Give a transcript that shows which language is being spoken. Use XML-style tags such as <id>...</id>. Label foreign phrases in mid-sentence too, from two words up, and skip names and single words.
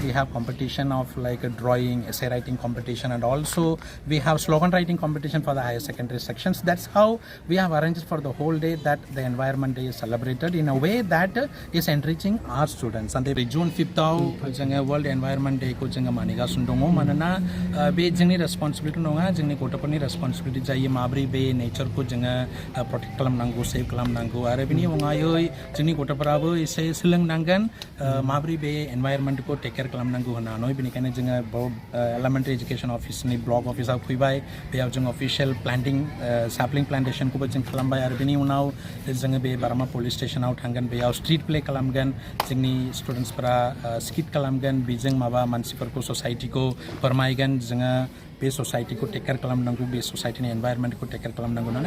<en>We have competition of like a drawing, essay writing competition, and also we have slogan writing competition for the higher secondary sections. That's how we have arranged for the whole day that the environment day is celebrated in a way that is enriching our students. And the June 5th</en> <brx>जोङो World Environment Day को जोङो मानिगासिनो दङ, मानोना बे जोंनि रेसपन्सिबिलिटि नङा, जोंनि गथ'फोरनि रेसपन्सिबिलिटि जायो माबोरै बे नेचारखौ जोङो प्रटेक्ट खालामनांगौ, सेभ खालामनांगौ। आरो बेनि अनगायै जोंनि गथ'फोराबो एसे सोलोंनांगोन माबोरै बे एनवायरनमेन्टखौ</brx> <en>take care</en> <brx>खालामनांगौ होननानै बेनिखायनो जोङो</brx> <en>elementary education</en> <brx>अफिसनि ब्लक अफिसाव फैबाय बेयाव जों</brx> <en>official planting sapling plantation</en> <brx>जों खालामबाय आरो बेनि उनाव जोङो बे बारामा</brx> <en>police station</en> <brx>थांगोन बेयाव</brx> <en>street play</en> <brx>खालामगोन, जोंनि स्टुडेन्टसफोरा स्किट खालामगोन, बेजों माबा मानसिफोरखौ ससाइटिखौ फोरमायगोन जोङो बे ससाइटिखौ</brx> <en>take care</en> <brx>खालामनांगौ, बे ससाइटिनि एनवायरनमेन्टखौ</brx> <en>take care</en> <brx>खालामनांगौ होननानै।</brx>